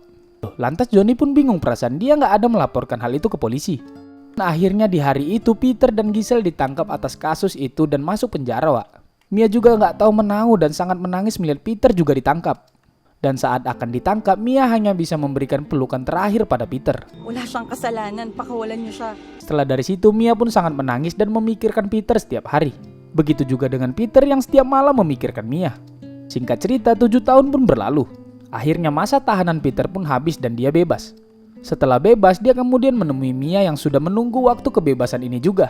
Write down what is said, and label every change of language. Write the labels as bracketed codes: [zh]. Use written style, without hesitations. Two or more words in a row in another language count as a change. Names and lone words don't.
[id] Lantas Johnny pun bingung, perasaan dia nggak ada melaporkan hal itu ke polisi. Nah, akhirnya di hari itu Peter dan Giselle ditangkap atas kasus itu dan masuk penjara, Wak. Mia juga nggak tahu menahu dan sangat menangis melihat Peter juga ditangkap. Dan saat akan ditangkap, Mia hanya bisa memberikan pelukan terakhir pada Peter. [tl] Wala siyang kasalanan, pakawalan niyo siya. [id] Setelah dari situ, Mia pun sangat menangis dan memikirkan Peter setiap hari. Begitu juga dengan Peter yang setiap malam memikirkan Mia. Singkat cerita, 7 tahun pun berlalu. Akhirnya masa tahanan Peter pun habis dan dia bebas. Setelah bebas, dia kemudian menemui Mia yang sudah menunggu waktu kebebasan ini juga.